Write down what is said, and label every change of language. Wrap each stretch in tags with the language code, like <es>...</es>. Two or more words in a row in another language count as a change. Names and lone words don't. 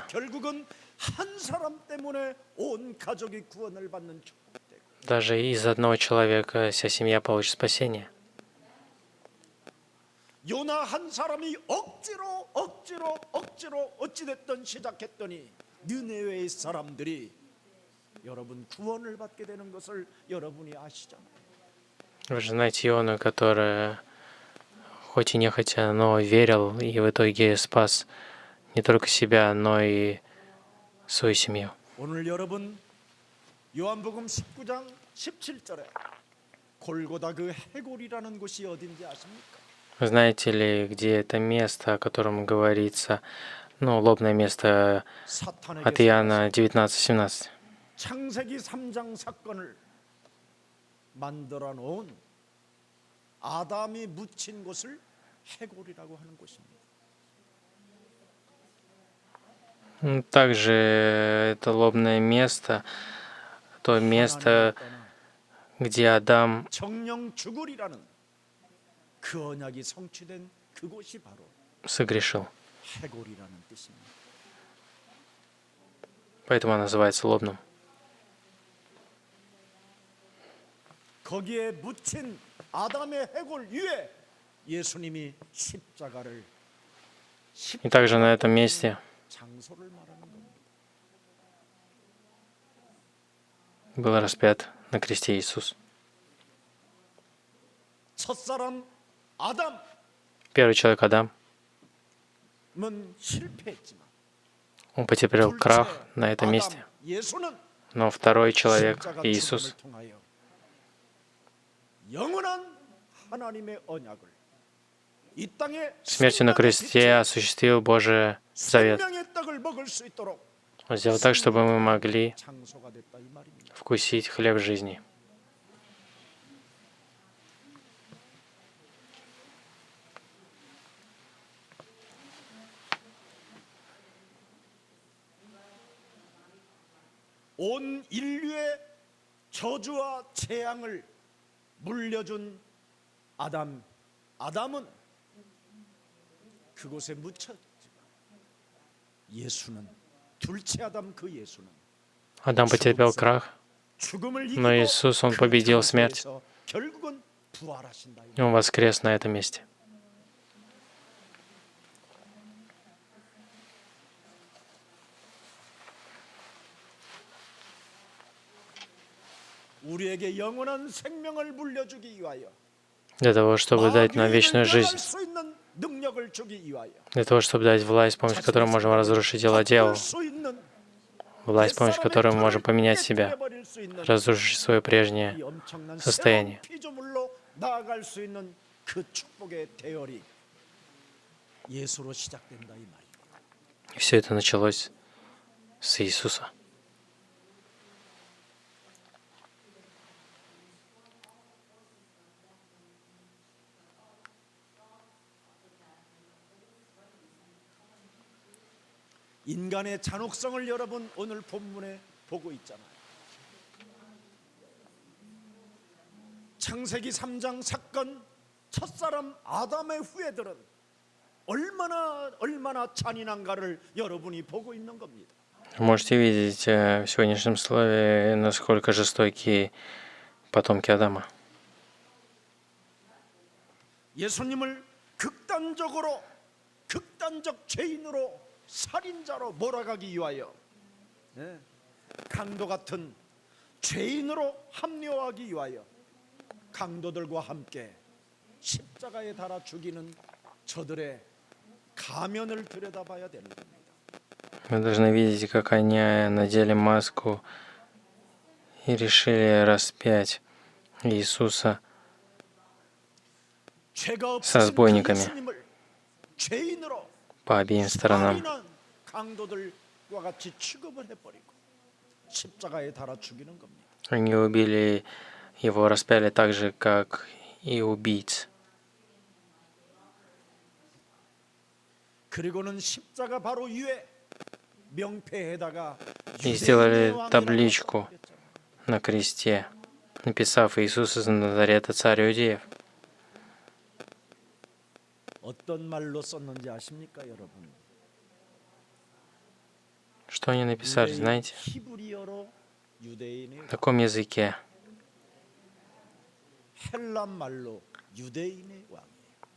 <ko>그래서 결국은 한 사람 때문에 온 가족이 구원을 받는 축복되고</ko> <ru>Даже из одного человека вся семья получит спасение.</ru> <ko>요나 한 사람이 억지로 어찌됐든 시작했더니 느네웨의 사람들이 여러분 구원을 받게 되는 것을 여러분이 아시잖아요.</ko> <ru>Вы же знаете Иону, который хоть и нехотя, но верил и в итоге спас не только себя, но и свою семью.</ru> <ko>오늘 여러분 요한복음 19장 17절에 골고다 그 해골이라는 곳이 어딘지 아십니까?</ko> <ru>Вы знаете ли, где это место, о котором говорится Ну, лобное место от</ru> <ko>사탄에게</ko> <ru>Иоанна 19:17.</ru> <ko>창세기 3장 사건을 만들어 놓은 아담이 묻힌 곳을 해골이라고 하는 곳입니다.</ko> <ru>Также это лобное место, то место, где Адам</ru> <ko>정령 죽으리라는 그 언약이 성취된 그곳이 바로</ko> <ru>согрешил.</ru> <ko>해골이라는 뜻입니다.</ko> <ru>Поэтому он называется лобным.</ru> <ko>거기에 묻힌 아담의 해골 위에 예수님이 십자가를</ko> <ru>И также на этом месте</ru> <ko>장소를 말하는 겁니다.</ko> <ru>был распят на кресте Иисус.</ru> <ko>첫사람 아담은</ko> <ru>Первый человек Адам,</ru> <ko>실패했지만</ko> <ru>он потерпел крах на этом</ru> <ko>아담</ko> <ru>месте.</ru> <ko>예수는</ko> <ru>Но второй человек,</ru> <ko>십자가</ko> <ru>Иисус,</ru> <ko>죽음을 통하여 영원한 하나님의 언약을 이 땅에</ko> <ru>смертью на кресте осуществил Божий завет.</ru> <ko>생명의 떡을 먹을 수 있도록</ko> <ru>Он сделал так, чтобы мы могли</ru> <ko>장소가 됐다 이 말입니다.</ko> <ru>вкусить хлеб жизни.</ru> <ko>온 인류의 저주와 재앙을 물려준 아담은 그곳에 묻혔지만 예수는 둘째 아담 그 예수는</ko> <ru>Адам потерпел крах,</ru> <ko>죽음을</ko> <ru>но</ru> <ko>이기고</ko> <ru>Иисус, Он</ru> <ko>그</ko> <ru>победил смерть,</ru> <ko>장소에서 결국은 부활하신다.</ko> <ru>и Он воскрес на этом месте.</ru> <ko>우리에게 영원한 생명을 물려주기 위하여</ko> <ru>Для того, чтобы дать нам</ru> <ko>마귀를</ko> <ru>вечную</ru> <ko>멸할</ko> <ru>жизнь.</ru> <ko>수 있는 능력을 주기 위하여</ko> <ru>Для того, чтобы дать власть, с помощью которой мы можем разрушить дела дьявола.</ru> <ko>바꿀 수 있는</ko> <ru>Власть, с помощью которой мы можем поменять себя,</ru> <ko>깨뜨려버릴 수 있는</ko> <ru>разрушить свое</ru> <ko>이</ko> <ru>прежнее</ru> <ko>엄청난</ko> <ru>состояние.</ru> <ko>새로운 피조물로 나아갈 수 있는 그 축복의 대열이 예수로 시작된다 이 말입니다.</ko> <ru>И все это началось с Иисуса.</ru> <ko>인간의 잔혹성을 여러분 오늘 본문에 보고 있잖아요. 창세기 3장 사건 첫사람 아담의 후예들은 얼마나 잔인한가를 여러분이 보고 있는 겁니다.</ko> <ru>Вы можете видеть в сегодняшнем слове, насколько жестокие потомки Адама.</ru> <ko>예수님을 극단적 죄인으로 살인자로 몰아가기 위하여 강도 같은 죄인으로 합리화하기 위하여 강도들과 함께 십자가에 달아 죽이는 저들의 가면을 들여다봐야 되는 겁니다.</ko> <ru>Мы должны видеть, как они надели маску и решили распять Иисуса</ru> <ko>죄가</ko> <ru>с</ru> <ko>없으신 그</ko> <ru>разбойниками</ru> <ko>예수님을 죄인으로</ko> <ru>по обеим сторонам.</ru> <ko>살인한 강도들과 같이 취급을 해버리고 십자가에 달아 죽이는 겁니다.</ko> <ru>Они убили его, распяли так же, как и убийц.</ru> <ko>그리고는 십자가 바로 위에 명패에다가</ko> <ru>И сделали табличку на кресте, написав «Иисус из Назарета, царь иудеев».</ru> <ko>어떤 말로 썼는지 아십니까, 여러분?</ko> <ru>Что они написали, знаете?</ru> <ko>히브리어로 유대인의</ko> <ru>На каком языке?</ru> <ko>헬란 말로 유대인의 왕이에요.</ko>